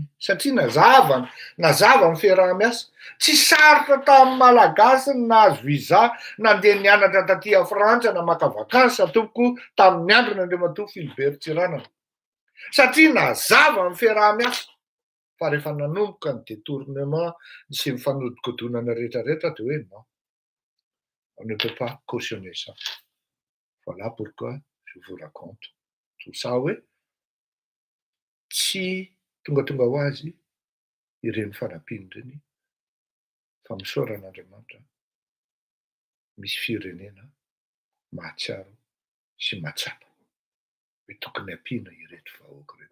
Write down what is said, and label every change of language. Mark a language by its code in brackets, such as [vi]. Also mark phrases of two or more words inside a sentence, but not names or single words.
[mg] Satria nazava ny fiaraha-miasa. Tsy sarotra tamin'ny malagasy ny nahazo visa nandeha nianatra taty Frantsa na maka vakansy tompoko tamin'ny andron'ny Andriamatoa Philibert Tsiranana. Satria nazava ny fiaraha-miasa. Fa rehefa nanomboka ny détournement sy ny fanodikodonana rehetrarehetra dia hoe [fr] non, on ne peut pas cautionner ça. Voilà pourquoi je vous raconte tout ça [mg] hoe tsy tonga ho azy ireny fanampiany ireny fa misaoran'Andriamanitra misy firenena mahatsiaro sy mahatsapa hoe tokony ampiana ireto vahoaka reto.